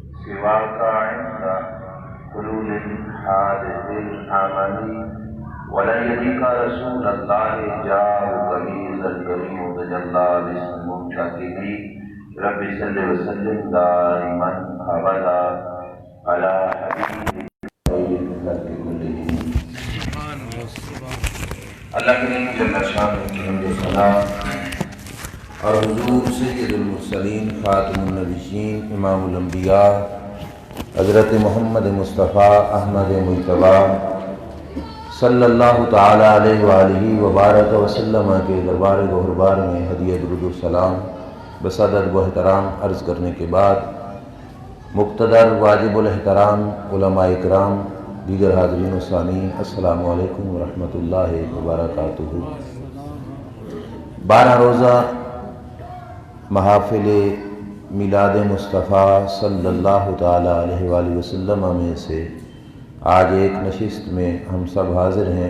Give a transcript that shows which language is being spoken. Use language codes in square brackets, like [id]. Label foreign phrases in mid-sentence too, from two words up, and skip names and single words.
[ar] سواك عند حلول الحادث العملي ولن يليق رسول الله جاءك به الكريم تجلى باسم منتقمي رب صل وسلم دائما ابدا على حبيبك خير الخلق كلهم. [ur] اللہ کریم جل شانہ کی حمد و ثنا اور حضور سید المرسلین خاتم النبیین امام الانبیاء حضرت محمد مصطفیٰ احمد مجتبی [ar] صلی اللہ تعالی علیہ وآلہ وبارک وسلم [ur] کے دربار گہربار میں ہدیہ درود و سلام بصدد و احترام عرض کرنے کے بعد مقتدر واجب الاحترام علماء اکرام دیگر حاضرین و سامعین [ar] السلام علیکم ورحمۃ اللہ وبرکاتہ. [ur] 12 روزہ محافل میلاد مصطفیٰ [ar] صلی اللہ تعالی علیہ وآلہ وسلم [ur] میں سے آج ایک نشست میں ہم سب حاضر ہیں.